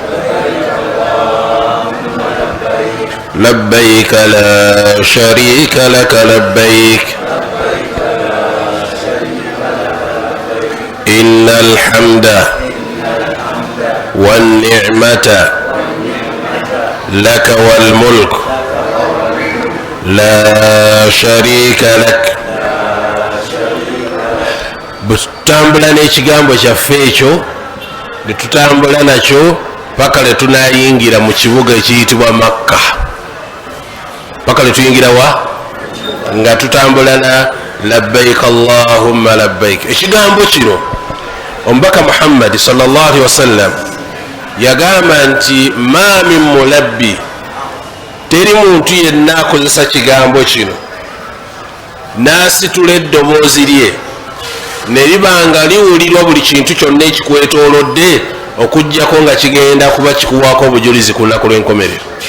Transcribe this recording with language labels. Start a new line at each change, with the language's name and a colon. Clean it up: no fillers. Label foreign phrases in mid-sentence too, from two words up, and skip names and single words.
Arabic: لبيك لا شريك لك لبيك إن الحمد والنعمة لك والملك لا شريك لك.
Ganda: butambula n'ekigambo kyaffe ekyo netutambula nakyo paka letunayingira mu kibuga ekiyitibwa makka, paka letuyingira wa nga tutambula na
Arabic: لبيك اللهم لبيك.
Ganda: ekigambo kino omubaka muhammadi
Arabic: صلى الله عليه وسلم
Ganda: yagamba nti
Arabic: ما من ملب,
Ganda: teri muntu yenna akozesa kigambo kino nasitula eddoboozi lye neribanga liwulirwa buli kintu kyonna ekikwetoolodde okujjako nga kigenda kuba kikuwaako obujulizi ku lunaku lw'enkomerero.